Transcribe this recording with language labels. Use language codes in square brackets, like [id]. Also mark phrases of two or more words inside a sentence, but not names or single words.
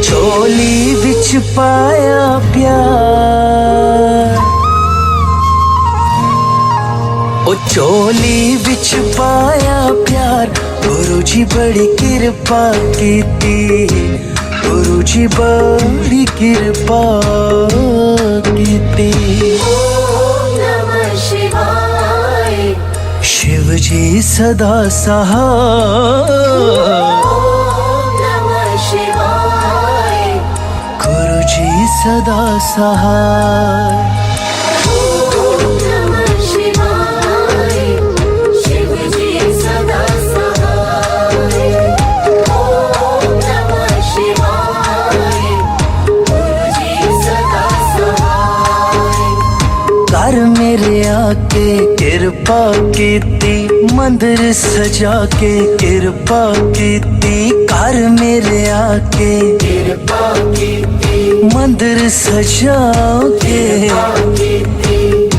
[pa] ਝੋਲੀ ਵਿਚ ਪਾਇਆ ਪਿਆਰ ਓ ਝੋਲੀ ਵਿਚ ਪਾਇਆ ਪਿਆਰ ਗੁਰੂ ਜੀ ਬੜੀ ਕਿਰਪਾ ਕੀਤੀ ਗੁਰੂ ਜੀ ਬੜੀ ਕਿਰਪਾ ਕੀਤੀ [hi] ओम नमः शिवाय शिव जी सदा सहाय ओम नमः शिवाय गुरु जी सदा सहाय ओम नमः शिवाय शिव जी सदा सहाय ओम नमः शिवाय गुरु जी सदा सहाय [pa] ਘਰ ਮੇਰੇ ਆਕੇ ਕਿਰਪਾ ਕੀਤੀ ਮੰਦਿਰ ਸਜਾ ਕੇ ਕਿਰਪਾ ਕੀਤੀ ਘਰ ਮੇਰੇ ਆਕੇ ਕਿਰਪਾ ਕੀਤੀ ਮੰਦਿਰ ਸਜਾ ਕੇ कीती